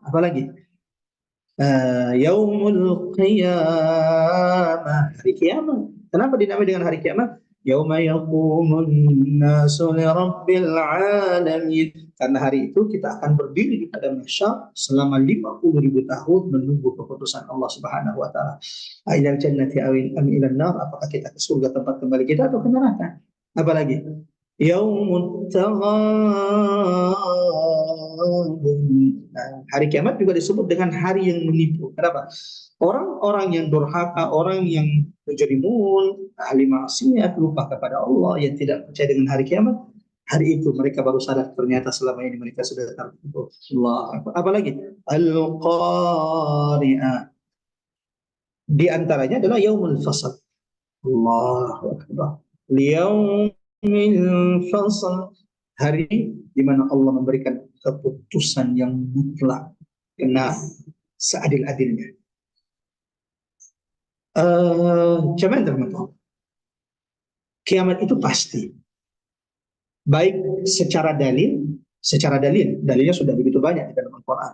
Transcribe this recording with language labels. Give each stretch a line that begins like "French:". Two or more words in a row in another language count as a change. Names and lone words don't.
Indonesian: Apalagi
Arabic: يوم القيامة,
Indonesian: hari kiamat. Kenapa dinamai dengan hari kiamat?
Arabic: يوم يقوم الناس لرب العالمين.
Indonesian: Karena hari itu kita akan berdiri di padang mahsyar selama 50.000 tahun menunggu keputusan Allah
Arabic: سبحانه وتعالى. أإلى الجنة أم إلى النار,
Indonesian: apakah kita ke surga tempat kembali kita atau ke neraka? Apalagi
Arabic: يوم التغابن.
Indonesian: Nah, hari kiamat juga disebut dengan hari yang menipu. Kenapa? Orang-orang yang durhaka, orang yang mujrimun, ahli maksiat, lupa kepada Allah, yang tidak percaya dengan hari kiamat, hari itu mereka baru sadar ternyata selama ini mereka sudah tertipu. Allah. Apalagi al-qari'ah. Di antaranya adalah
Arabic: يوم الفصل. الله أكبر. يوم الفصل,
Indonesian: hari di mana Allah memberikan keputusan yang mutlak, kena seadil-adilnya. Jemaah terhormat, kiamat itu pasti. Baik secara dalilnya sudah begitu banyak di dalam Al-Quran.